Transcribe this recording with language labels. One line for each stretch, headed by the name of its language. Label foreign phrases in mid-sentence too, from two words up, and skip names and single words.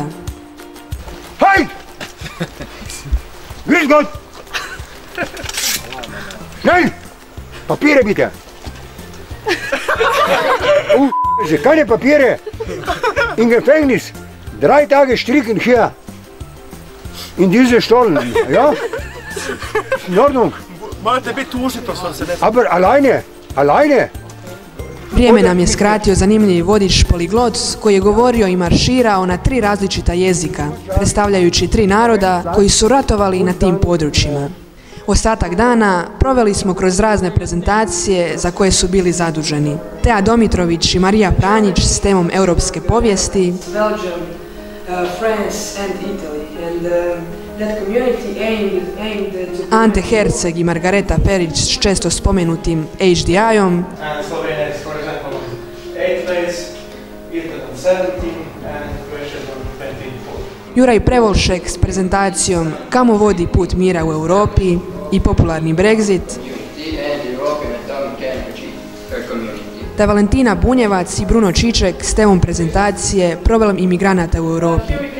German: Hej! Grüß Gott! Schnell! Papiere bitte! Keine Papiere! In Gefängnis! 3 Tage stricken hier! In diese Stollen, ja? In Ordnung.
Croatian: Morate biti tužni, to što se ne...
German: Aber alleine. Alleine.
Croatian: Vrijeme nam je skratio zanimljivi vodič poliglot koji je govorio i marširao na 3 različita jezika, predstavljajući 3 naroda koji su ratovali na tim područjima. Ostatak dana proveli smo kroz razne prezentacije za koje su bili zaduženi. Tea Domitrović i Marija Pranjić s temom europske povijesti,
English: Belgium, France and Italy and that community aimed to...
Croatian: Ante Herceg i Margareta Perić s često spomenutim HDI-om,
English: Slovenija is, for example, 8th place, Italy on 17 and Croatia on 24.
Croatian: Juraj Prevolšek s prezentacijom Kamo vodi put mira u Europi i popularni Brexit, te Valentina Bunjevac i Bruno Čiček s temom prezentacije Problem imigranata u Europi.